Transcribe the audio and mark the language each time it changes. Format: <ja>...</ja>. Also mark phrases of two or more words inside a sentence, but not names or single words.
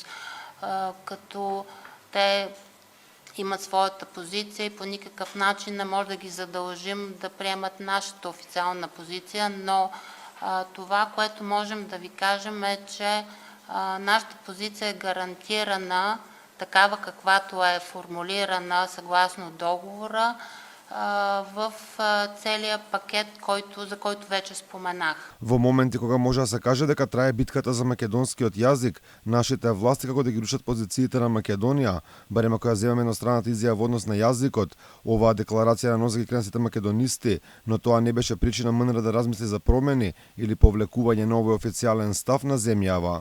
<bg>като те имат своята позиция и по никакъв начин не може да ги задължим да приемат нашата официална позиция, но това, което можем да ви кажем е, че нашата позиция е гарантирана такава каквато е формулирана съгласно договора в целия пакет, за който вече споменах.</bg> <mk>Во моменти кога може да се каже дека трае битката за македонскиот јазик, нашите власти како да ги рушат позициите на Македонија, барем ако ја земеме едностранната изјава во однос на јазикот, оваа декларација на носи ги крена сите македонисти, но тоа не беше причина МНР да размисли за промени или повлекување на овој официјален став на земјава.</mk>